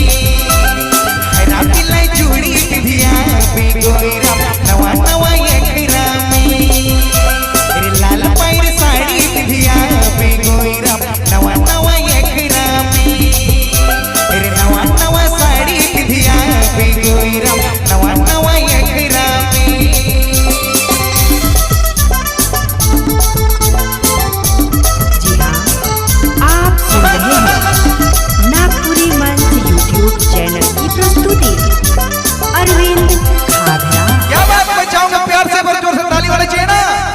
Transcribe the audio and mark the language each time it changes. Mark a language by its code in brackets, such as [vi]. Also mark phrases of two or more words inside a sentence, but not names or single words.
[sck] हरा पीला चूड़ी पिंधिया बेगोईरा नवा नवा यखरा में। अरे लाल पायरी साड़ी पिंधिया बेगोईरा नवा नवा यखरा में। अरे नवा नवा साड़ी पिंधिया बेगोईरा नवा नवा यखरा में। [hi] जी हाँ, आप सुन रहे हैं नागपुरी मंच यूट्यूब चैनल की प्रस्तुति। अरविंद खागरा। क्या बात, मैं चाहूंगा प्यार से जोर से ताली वाले चाहिए ना।